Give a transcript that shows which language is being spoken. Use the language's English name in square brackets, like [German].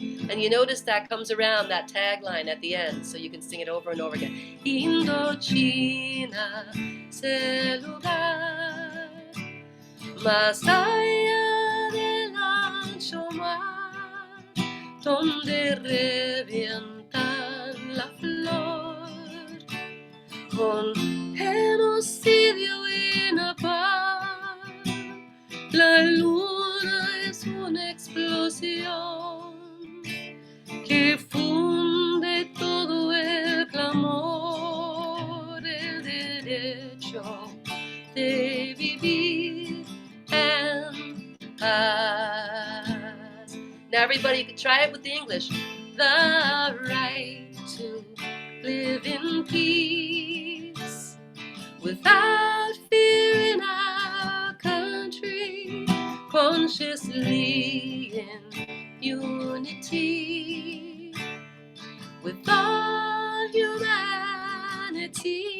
[English] And you notice that comes around, that tagline at the end, so you can sing it over and over again. [Spanish] Indochina es el lugar más allá del ancho mar, donde revientan la flor con genocidio y napalm. La luna es una explosión que funde todo el clamor, el derecho de vivir en paz. [English] Now everybody can try it with the English. The right to live in peace without fear in our country, consciously in unity with all humanity.